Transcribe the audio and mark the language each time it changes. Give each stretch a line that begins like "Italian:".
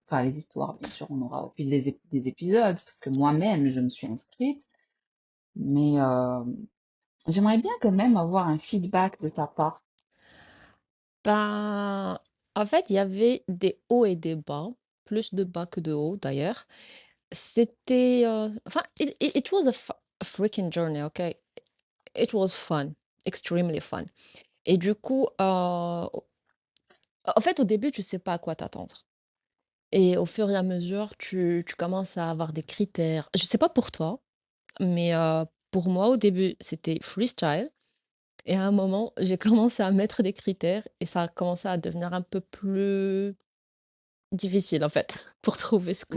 French: Enfin, les histoires, bien sûr, on aura au fil des épisodes, parce que moi-même, je me suis inscrite, mais j'aimerais bien quand même avoir un feedback de ta part. Ben, en fait, il y avait des hauts et des bas, plus de bas que de hauts d'ailleurs. C'était, enfin,
English: it was a freaking journey, okay? It was fun, extremely fun.
French: Et du coup, en fait, au début, tu sais pas à quoi t'attendre. Et au fur et à mesure, tu commences à avoir des critères. Je sais pas pour toi, mais pour moi, au début, c'était freestyle. Et à un moment, j'ai commencé à mettre des critères et ça a commencé à devenir un peu plus difficile, en fait, pour trouver ce que